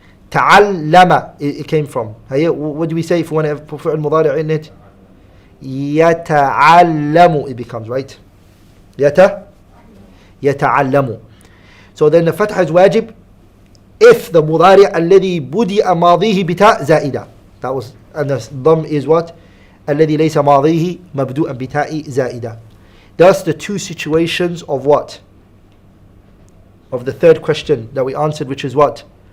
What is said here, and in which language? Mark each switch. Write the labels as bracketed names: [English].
[English] تعلم, it came from. هي, what do we say if we want to put فعل مضارع in it? يتعلم, it becomes, right? [Arabic] يتعلم. [English] So then the fatha is wajib if the [Arabic] مضارع الذي بدأ ماضيه بتاء زائدة. [English] That was, and the dam is what? [Arabic] الذي ليس ماضيه مبدوءا بتاء زائدة. [English] That's the two situations of what? Of the third question that we answered, which is what?